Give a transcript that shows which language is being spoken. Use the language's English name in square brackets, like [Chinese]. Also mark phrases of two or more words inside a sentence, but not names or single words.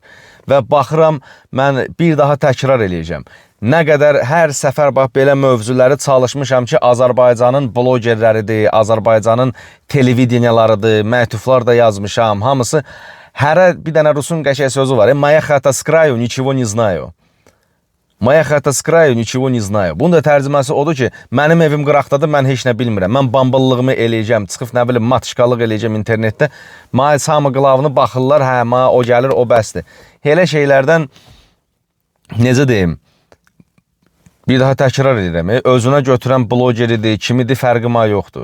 [Azerbaijani] Və baxıram, mən bir daha təkrar eləyəcəm. Nə qədər hər səfər belə mövzuları çalışmışam ki, Azərbaycanın blogerləridir, Azərbaycanın televideniyalarıdır, məktublar da yazmışam, hamısı. Hərə bir dənə Rusun qəşəng sözü var. [Russian] Моя хата с краю, ничего не знаю. Моя хата с краю, ничего не знаю. [Azerbaijani] Bunun da tərcüməsi odur ki, mənim evim qıraqdadır, mən heç nə bilmirəm. Mən bamballığımı eləyəcəm, çıxıb nə bilim, matışqalıq eləyəcəm internetdə. Mənə hamı qılavını baxırlar, hə, mənə o gəlir, o bəsdir. Elə şeylərdən, necə deyim, Bir daha təkrar edirəm, özünə götürən blogeridir, kimidir, fərqi yoxdur.